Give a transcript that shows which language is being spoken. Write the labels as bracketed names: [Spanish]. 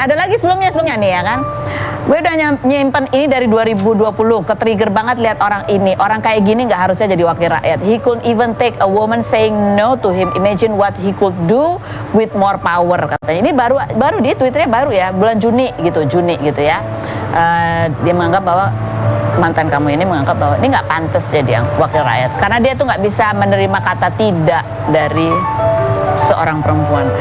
[Indonesian] Ada lagi sebelumnya nih ya kan. Gue udah nyimpen ini dari 2020. Ke-trigger banget lihat orang ini. Orang kayak gini nggak harusnya jadi wakil rakyat. [English] He could even take a woman saying no to him. Imagine what he could do with more power [Indonesian] katanya. Ini baru di Twitternya baru ya. Bulan Juni gitu ya. Dia menganggap bahwa mantan kamu ini menganggap bahwa ini nggak pantas jadi yang wakil rakyat. Karena dia tuh nggak bisa menerima kata tidak dari seorang perempuan.